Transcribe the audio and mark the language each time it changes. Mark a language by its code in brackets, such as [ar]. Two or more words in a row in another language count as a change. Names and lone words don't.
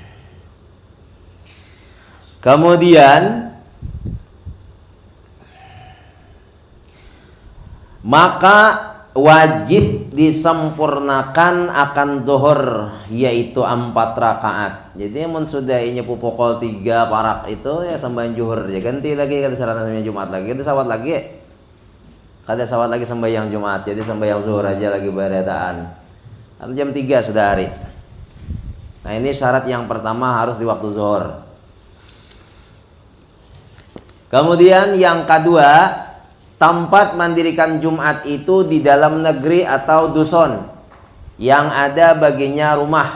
[id] Kemudian maka wajib disempurnakan akan zuhur, yaitu 4 rakaat. [bjn] Jadi mun sudah nyepu pukul 3 parak itu ya sembahyang zuhur ya ganti lagi kada sarana sembahyang Jumat lagi, kada sawat lagi. Kada sawat lagi sembahyang Jumat, jadi sembahyang zuhur aja lagi beretaan. [id] Kan jam 3 sudah hari. Nah, ini syarat yang pertama harus di waktu zuhur. Kemudian yang kedua, tempat mendirikan Jumat itu di dalam negeri atau dusun yang ada baginya rumah.